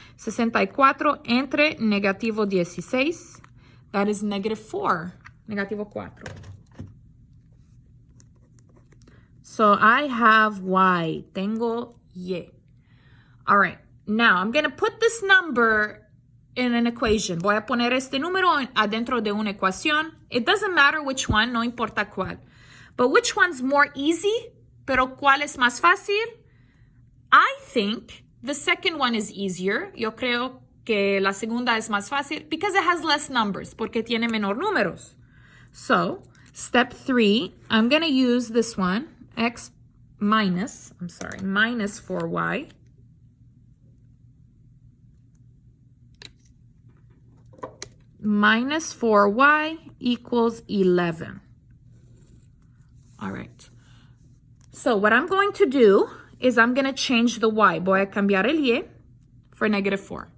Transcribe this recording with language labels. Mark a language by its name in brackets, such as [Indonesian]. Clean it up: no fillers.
[Spanish] 64 entre negativo 16, [English] that is negative 4, [Spanish] negativo 4. [English] So I have y, [Spanish] tengo y. [English] All right, now I'm going to put this number in an equation. [Spanish] Voy a poner este número adentro de una ecuación. [English] It doesn't matter which one, [Spanish] no importa cuál. [English] But which one's more easy? [Spanish] Pero ¿cuál es más fácil? [English] I think the second one is easier. [Spanish] Yo creo que la segunda es más fácil [English] because it has less numbers, [Spanish] porque tiene menor números. [English] So, step 3, I'm going to use this one, minus 4y. Minus 4y equals 11. All right. So what I'm going to do is I'm going to change the y. [Spanish] Voy a cambiar el y [English] for negative 4.